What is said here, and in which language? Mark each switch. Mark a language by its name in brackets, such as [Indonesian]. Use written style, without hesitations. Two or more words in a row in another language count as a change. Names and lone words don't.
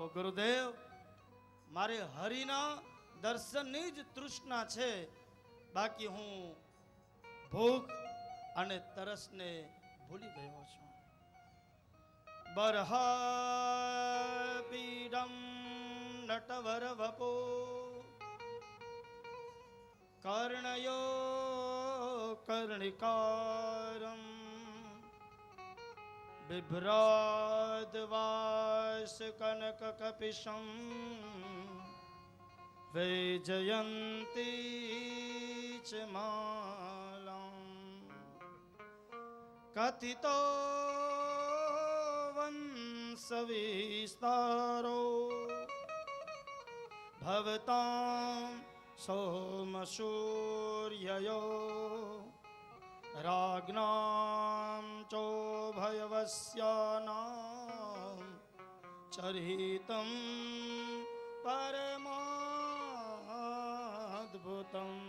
[Gujarati] ગુરુદેવ, મારે હરિના દર્શનની જ તૃષ્ણા છે, બાકી હું ભૂખ અને તરસને ભૂલી ગયો છું. [Sanskrit] બરહ પીડમ નટવર વપો કર્ણયો કર્ણિકારમ बिभ्राद्वास कनक कपिशं वैजयन्ती च मालां कथितो वंशविस्तारो भवतां सोमसूर्ययो राज्ञां चोभयवस्यानां चरितं परमाद्भुतं